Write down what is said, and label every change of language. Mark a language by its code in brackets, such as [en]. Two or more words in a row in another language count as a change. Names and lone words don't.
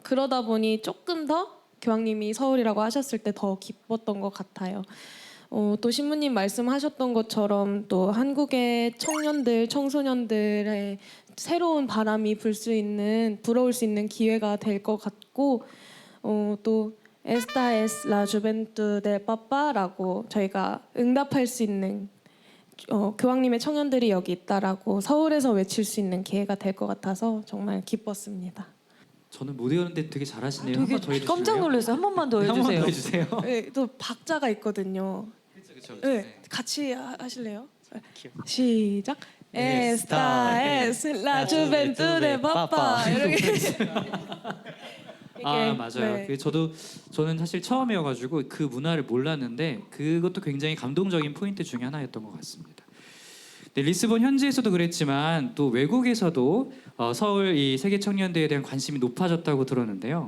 [ko] 그러다 보니 조금 더 교황님이 서울이라고 하셨을 때 더 기뻤던 것 같아요. 또 신부님 말씀하셨던 것처럼 또 한국의 청년들, 청소년들의 새로운 바람이 불어올 수 있는 기회가 될 것 같고, 또 [es] Esta es la juventud del papa [ko] 라고 저희가 응답할 수 있는 교황님의 청년들이 여기 있다라고 서울에서 외칠 수 있는 기회가 될 것 같아서 정말 기뻤습니다. 저는 못 외우는데 되게 잘하시네요. 되게 한번 더 해주실래요? 깜짝 놀랐어요. 한 번만 더 한 번 더 해주세요. 해주세요. 네, 또 박자가 있거든요. 그렇죠. 네, 같이 하실래요? 시작. [es] Esta es la juventud del papa. [ko] 이렇게. 맞아요. 네. 저는 사실 처음이어가지고 그 문화를 몰랐는데 그것도 굉장히 감동적인 포인트 중에 하나였던 것 같습니다. 네, 리스본 현지에서도 그랬지만 또 외국에서도 서울 이 세계 청년대회에 대한 관심이 높아졌다고 들었는데요.